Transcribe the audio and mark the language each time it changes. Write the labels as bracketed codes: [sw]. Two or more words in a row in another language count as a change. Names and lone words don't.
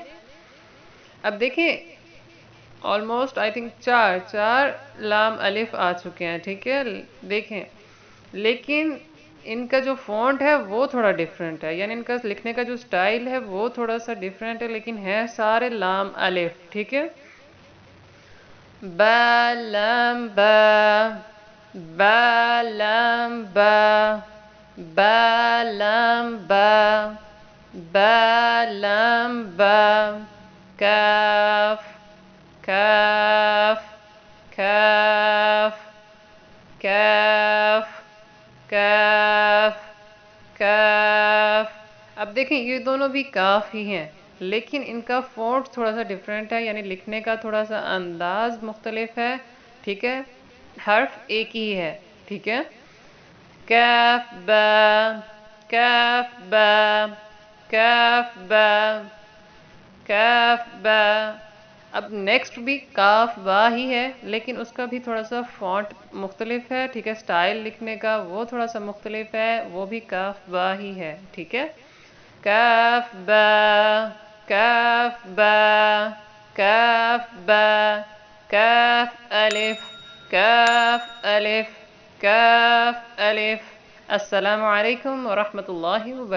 [ur] اب دیکھیں [en] almost I think [ur] چار لام الف آ چکے ہیں، ٹھیک ہے۔ دیکھیں لیکن ان کا جو فونٹ ہے وہ تھوڑا ڈیفرنٹ ہے، یعنی ان کا لکھنے کا جو سٹائل ہے وہ تھوڑا سا ڈیفرنٹ ہے، لیکن ہے سارے لام الف، ٹھیک ہے۔ با لام با با لام با با لام با با لام با کاف کاف کاف کاف کاف کاف۔ اب دیکھیں یہ دونوں بھی کاف ہی ہیں، لیکن ان کا فونٹ تھوڑا سا ڈیفرنٹ ہے، یعنی لکھنے کا تھوڑا سا انداز مختلف ہے، ٹھیک ہے۔ حرف ایک ہی ہے، ٹھیک ہے۔ کاف با کاف با کاف با کاف با۔ اب نیکسٹ بھی کاف با ہی ہے، لیکن اس کا بھی تھوڑا سا فونٹ مختلف ہے، ٹھیک ہے۔ سٹائل لکھنے کا وہ تھوڑا سا مختلف ہے، وہ بھی کاف با ہی ہے، ٹھیک ہے۔ کاف با کاف با کاف با کاف الف کاف الف کاف الف۔ [ar] السلام علیکم ورحمۃ اللہ وبرکاتہ۔